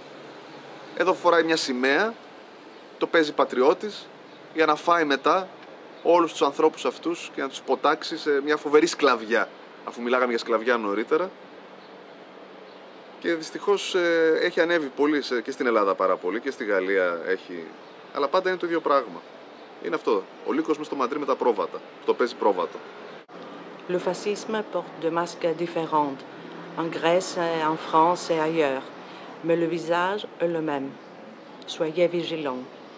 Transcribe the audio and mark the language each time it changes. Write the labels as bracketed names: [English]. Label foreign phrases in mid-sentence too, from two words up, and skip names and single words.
[Greek] Εδώ φοράει μια σημαία, το παίζει πατριώτης για να φάει μετά όλους τους ανθρώπους αυτούς και να τους ποτάξει σε μια φοβερή σκλαβιά, αφού μιλάγαμε για σκλαβιά νωρίτερα. Και δυστυχώς έχει ανέβει πολύ και στην Ελλάδα πάρα πολύ και στη Γαλλία έχει. Αλλά πάντα είναι το ίδιο πράγμα. Είναι αυτό. Ο λύκος μες στο μαντρί με τα πρόβατα. Το παίζει πρόβατο. [French] Le fascisme porte des masques différents, en Grèce, en France et ailleurs. Mais le visage est le même. Soyez vigilants.